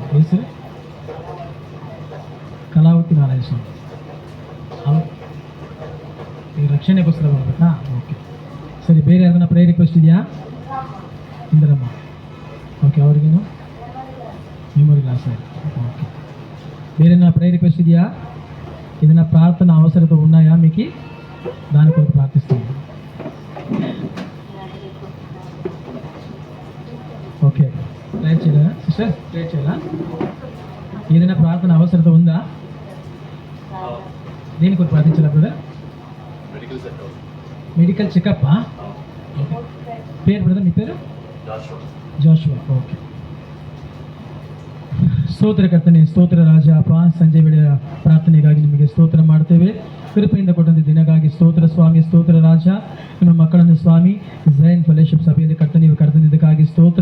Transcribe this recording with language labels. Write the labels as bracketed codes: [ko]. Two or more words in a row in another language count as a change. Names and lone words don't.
[kn] ಹೆಸರು ಕಲಾವತಿ ನಾರಾಯಣ ಸ್ವಾಮಿ. ಈಗ ರಕ್ಷಣೆಗೋಸ್ಕರ ಬರಬೇಕಾ? ಓಕೆ, ಸರಿ. ಬೇರೆ ಯಾರನ್ನ [en] prayer request [kn] ಇದೆಯಾ? ಇಂದ್ರಮ್ಮ. ಓಕೆ, ಅವ್ರಿಗೇನು [en] memory loss [kn] ಆಯಿತು. [te] ఓకే, ಬೇರೆ [en] prayer request [te] ಇದೆయా? ఏదైనా ప్రార్థన అవసరత ఉన్నాయా మీకు? దాని కొరకు ప్రార్థిస్తున్నాను. ఓకే, ప్రేయర్ చేయాలా సిస్టర్? ప్రేయర్ చేయాలా? ఏదైనా ప్రార్థన అవసరత ఉందా? దేని కొరకు ప్రార్థించాలా బ్రదర్? [en] medical checkup. [te] పేరు బ్రదర్, మీ పేరు? [kn] ಜಾಶುವಾ. ಓಕೆ. ಸ್ತೋತ್ರಕರ್ತನೆ, ಸ್ತೋತ್ರ ರಾಜ ಅಪ್ಪ, ಸಂಜೆ ವೇಳೆಯ ಪ್ರಾರ್ಥನೆಗಾಗಿ ನಿಮಗೆ ಸ್ತೋತ್ರ ಮಾಡ್ತೇವೆ. ಕೃಪೆಯಿಂದ ಕೊಟ್ಟಂತೆ ದಿನಗಾಗಿ ಸ್ತೋತ್ರ ಸ್ವಾಮಿ. ಸ್ತೋತ್ರ ರಾಜ, ನಿಮ್ಮ ಮಕ್ಕಳನ್ನು ಸ್ವಾಮಿ ಝೈನ್ ಫೆಲೋಶಿಪ್ ಸಭೆಯಲ್ಲಿ ಕರ್ತನೆ ನೀವು ಕರೆತಂದಿದ್ದಕ್ಕಾಗಿ ಸ್ತೋತ್ರ.